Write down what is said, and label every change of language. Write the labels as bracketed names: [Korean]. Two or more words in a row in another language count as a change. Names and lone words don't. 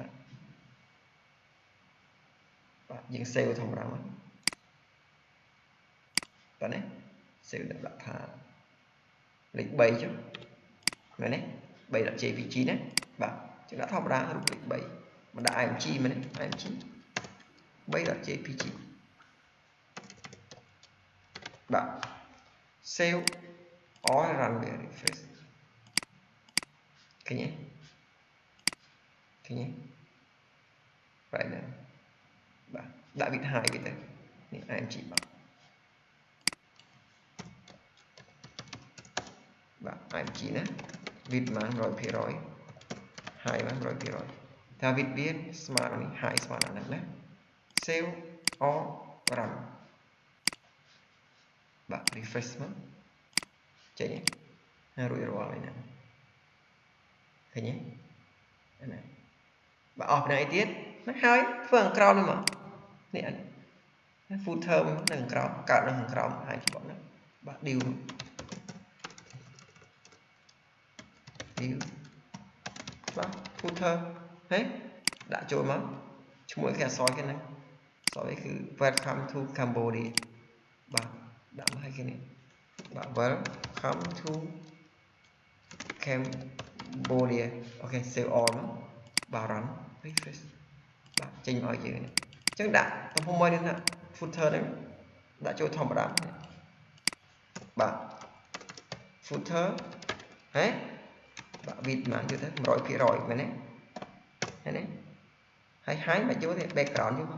[Khmer] បាទយើង save ធម្មតាមកបាទណា sale ដាក់ថាលេខ3ចុះមែនទេ 3.jpg ណាបាទចឹងដាក់ធម្មតារូបលេខ3មិនដាក់ img មែនទេ img 3.jpg បាទ [English] save or run the refresh [Khmer] ឃើញទេឃើញទេបាទណាបាទដាក់ [English] width high [Khmer] វាទៅនេះ img បាទ img ណា width បាន 100% high បាន 100% ថា width វាស្មើនឹងនេះ high ស្មើនឹងហ្នឹងណា [English] save or run [Khmer] បាទ refresh មកចេញហើយរួចរាល់ហើយណាឃើញទេអាណាបាទអស់ពីណាអីទៀតណាហើយធ្វើខាងក្រោមនេះមកនេះ footer នៅខាងក្រោមកើតនៅខាងក្រោមហើយច្បងណាបាទ div បាទ footer ហេដាក់ចូលមកឈ្មោះគេអក្សរគេហ្នឹងអក្សរវាគឺ [English] welcome to Cambodia [Khmer] បាទដាក់មកឲ្យគេនេះបាទ [English] welcome to Cambodia [Khmer] អូខេ [English] save all [Khmer] មកបាទ [English] run refresh [Khmer] បាទចេញមកឲ្យយើងអញ្ចឹងដាក់ទំហំមួយនេះណា footer ហ្នឹងដាក់ចូលធម្មតាបាទ footer ហេបាទ width បានយល់ទៅ 100% មែនទេឃើញទេហើយ high មកយកទេ background យក